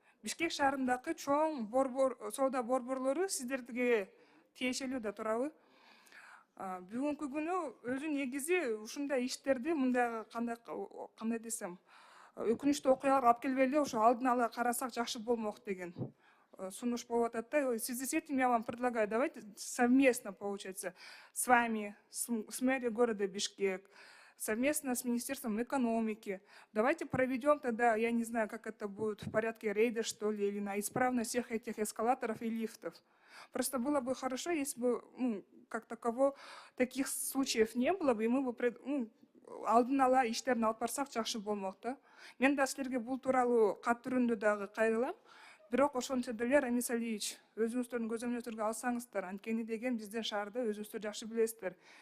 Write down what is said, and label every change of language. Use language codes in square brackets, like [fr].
[ky] Бишкек шаарындагы чоң соода борборлору сиздерге тиешелүү да турабы? Бүгүнкү күнү өзү негизи ушундай иштерди мындай кандай десем, өкүнүчтүү окуяларга алып келбей эле ошо алдын ала карасак жакшы болмок деген сунуш болуп атат да. [ru] В связи с этим я вам предлагаю, давайте совместно, получается, с вами, с мэрией города Бишкек, совместно с Министерством экономики, давайте проведем тогда, я не знаю, как это будет, в порядке рейда, что ли, или на исправность всех этих эскалаторов и лифтов. Просто было бы хорошо, если бы, как таково, таких случаев не было бы, и мы бы [ky] алдын ала иштерин алып барсак жакшы болмок да. Мен да силерге бул тууралуу кат түрүндө дагы кайрылам. Бирок ошентсе деле, Рамис Алиевич, өзүңүздөрдүн көзөмөлдөргө алсаңыздар, анткени деген биздин шаарда өзүңүздөр жакшы билесиздер.